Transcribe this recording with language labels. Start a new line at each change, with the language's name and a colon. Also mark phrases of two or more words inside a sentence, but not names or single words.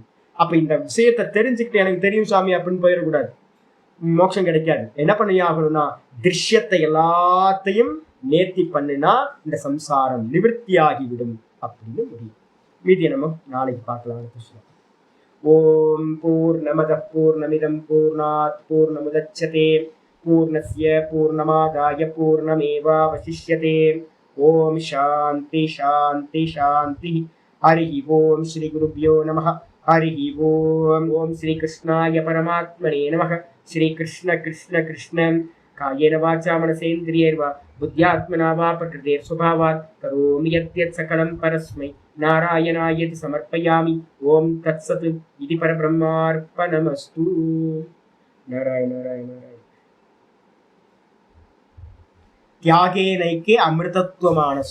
Tamil: அப்ப இந்த விஷயத்தை தெரிஞ்சுக்கிட்டு எனக்கு தெரியும் சாமி அப்படின்னு போயிடக்கூடாது, மோட்சம் கிடைக்காது. என்ன பண்ணி ஆகணும்னா திருஷ்யத்தை எல்லாத்தையும் நேர்த்தி பண்ணினா இந்த சம்சாரம் நிவர்த்தி ஆகிவிடும் அப்படின்னு முடியும். மீதியை நம்ம நாளைக்கு பார்க்கலாம்.
Sanskrit: ओम् पूर्णमदः पूर्णमिदं पूर्णात् पूर्णमुदच्यते पूर्णस्य पूर्णमादाय पूर्णमेवावशिष्यते. ओम् शान्ति शान्ति शान्ति. हरि ओम् श्री गुरुभ्यो नमः. हरि ओम्. ओम् श्री कृष्णाय परमात्मने नमः. श्री कृष्ण कृष्ण कृष्ण कायेन वाचा मनसेन्द्रियैर्वा बुद्ध्यात्मना वा प्रकृतेः स्वभावात् करोमि यद्यत् सकलं परस्मै नारायणायेति समर्पयामि. ओम् तत्सत् इति परब्रह्मार्पणमस्तु. नारायण नारायण नारायण. त्यागे नैके अमृतत्वमानशु.